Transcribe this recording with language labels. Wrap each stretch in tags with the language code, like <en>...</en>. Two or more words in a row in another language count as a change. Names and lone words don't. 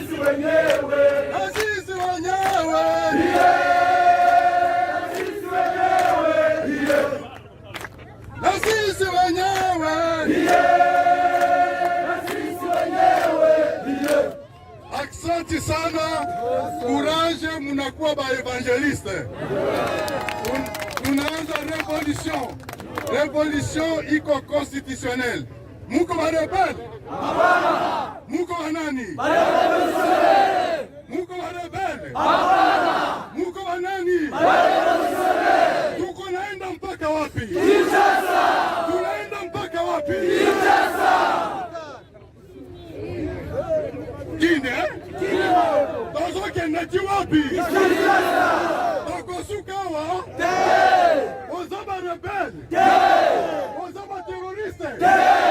<sw>wenyewe, na sisi wenyewe, na sisi wenyewe, Asante sana, courage, munakuwa ba evangeliste. Tunaanza revolution. Revolution iko constitutionnelle. Muko ba rebel? Hapana. Muko ba nani? Ba revolutionnaire. Muko ba rebel? Hapana. Muko ba nani? Ba revolutionnaire. Tuko naenda mpaka wapi? Kinshasa. Tunaenda mpaka wapi? Kinshasa. Kine?</sw> <ln>Tozokenda wapi? Tokosukawa? Ozaba rebel? Ozaba terroriste?</ln>